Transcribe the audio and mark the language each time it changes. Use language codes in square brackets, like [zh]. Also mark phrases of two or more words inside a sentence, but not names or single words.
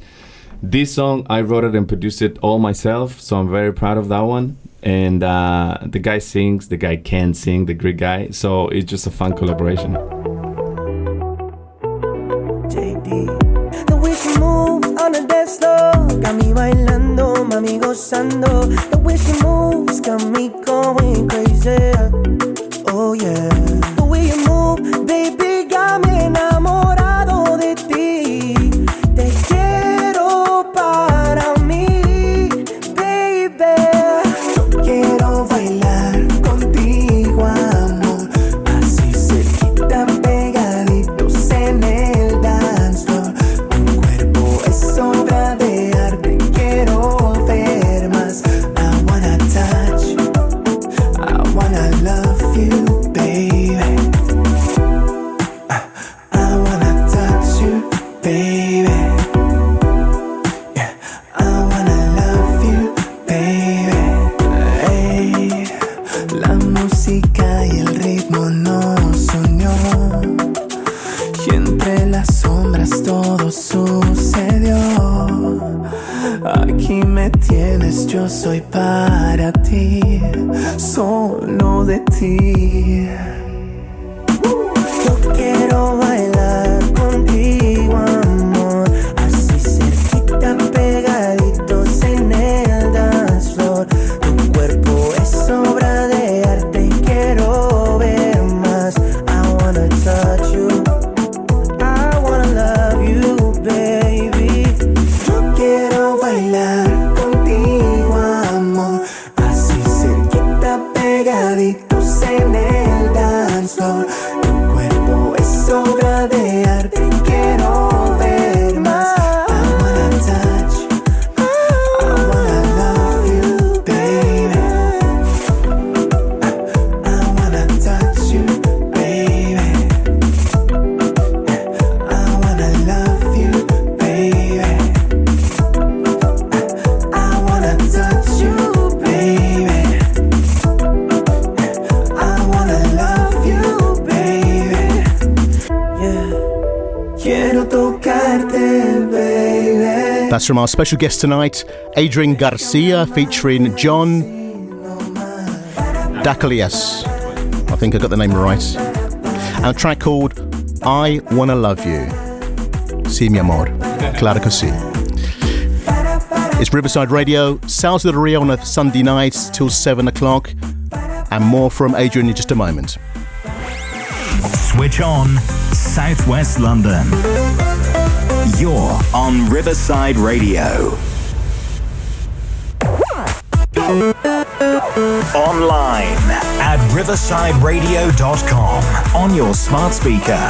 [en] This song, I wrote it and produced it all myself, so I'm very proud of that one. And the guy sings, the guy can sing, the Greek guy, so it's just a fun collaboration. The way she moves on the dance floor, got me [es] bailando, mami gozando. [en] The way she moves got me going crazy. Oh yeah. The way you move, baby, got me [es] enamorado de ti. Te quiero para mí, baby. Yo quiero bailar contigo, amor, así cerquita, pegaditos en el [en] dance floor. [es] Tu cuerpo es obra de arte, quiero ver más. [en] I wanna touch, I wanna love you, baby. I wanna touch you, baby. Yeah, I wanna love you, baby. [es] Hey, la música y el ritmo nos unió, y entre las sombras todo sucedió. Aquí me tienes, yo soy para ti, solo de ti. Yo quiero bailar contigo, amor, así cerquita, pegaditos en el [en] dance floor. [es] Tu cuerpo es obra de arte, quiero ver más. [en] I wanna touch you, I wanna love you, baby. [es] Yo quiero bailar contigo, amor, así cerquita, pegaditos en el [en] dance floor. [es] Tu cuerpo es obra de arte, quiero ver más. [en] I wanna touch, I wanna love you, baby. I wanna touch you, baby. I wanna love you, baby. I wanna touch you, baby. I wanna love you, baby. Yeah. [es] Quiero tocarte, baby. [en] That's from our special guest tonight, Adrian Garcia, featuring John Dacalias. I think I got the name right. And a track called I Wanna Love You. [es] Sí, mi amor. Claro que sí. [en] It's Riverside Radio, Sounds of the Rio on a Sunday night till 7 o'clock, and more from Adrian in just a moment. Switch on Southwest London. You're on Riverside Radio. Online at riversideradio.com on your smart speaker.